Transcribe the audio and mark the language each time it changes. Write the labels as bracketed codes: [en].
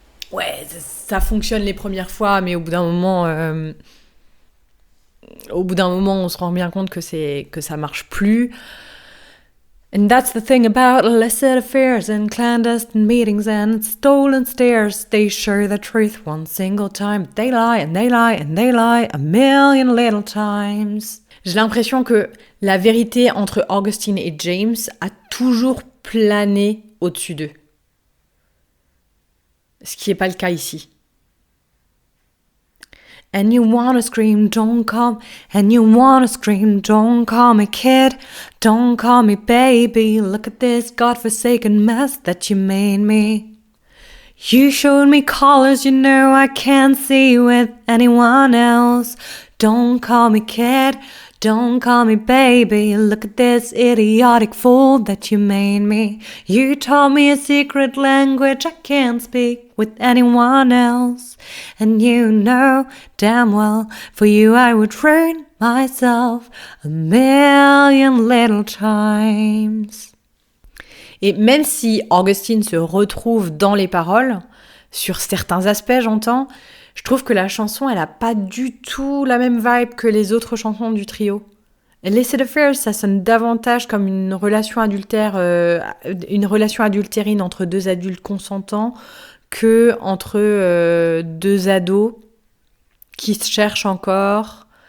[fr] Ouais, ça fonctionne les premières fois, mais au bout d'un moment, on se rend bien compte que ça marche plus. [en] And that's the thing about illicit affairs and clandestine meetings and stolen stares. They share the truth one single time. They lie and they lie and they lie a million little times. [fr] J'ai l'impression que la vérité entre Augustine et James a toujours plané au-dessus d'eux. Ce qui n'est pas le cas ici. [en] And you wanna scream, don't call. And you wanna scream, don't call me kid. Don't call me baby. Look at this godforsaken mess that you made me. You showed me colors you know I can't see with anyone else. Don't call me kid. Don't call me baby. Look at this idiotic fool that you made me. You taught me a secret language I can't speak with anyone else. And you know damn well for you I would ruin myself a million little times. [fr] Et même si Augustine se retrouve dans les paroles, sur certains aspects j'entends, je trouve que la chanson, elle a pas du tout la même vibe que les autres chansons du trio. Illicit Affairs, ça sonne davantage comme une relation adultérine entre 2 adultes consentants que entre 2 ados qui se cherchent encore.